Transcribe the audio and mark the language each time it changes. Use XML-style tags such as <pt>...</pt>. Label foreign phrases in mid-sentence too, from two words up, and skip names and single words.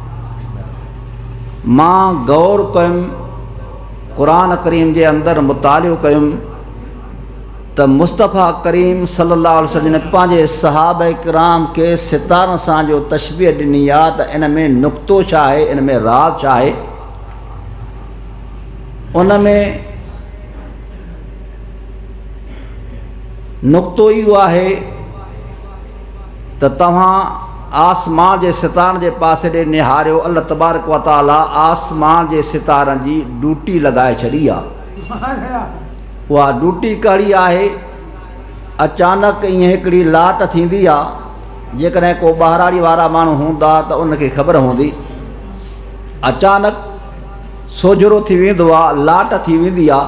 <sd>मां गौर कयुमि क़ुरान करीम जे अंदरि मुतालियो कयुमि त मुस्तफ़ा करीम</sd> <ar>صلى الله عليه وسلم</ar> <sd>ने पंहिंजे सहाबा किराम खे सितारनि सां जो तशबीह ॾिनी आहे त इन में नुक़्तो छा आहे, इन में राज़ छा आहे। उन में नुक़्तो इहो आहे त तव्हां आसमान जे सितारनि जे पासे ॾे निहारियो,</sd> <ar>الله تبارك وتعالى</ar> <sd>आसमान जे सितारनि जी ड्यूटी लॻाए छॾी आहे। उहा ड्यूटी कहिड़ी आहे, अचानक ईअं हिकिड़ी लाट थींदी आहे, जेकॾहिं को ॿाहिराड़ी वारा माण्हू हूंदा त उनखे ख़बर हूंदी। अचानक सोझरो थी वेंदो आहे, लाट थी वेंदी आहे।</sd>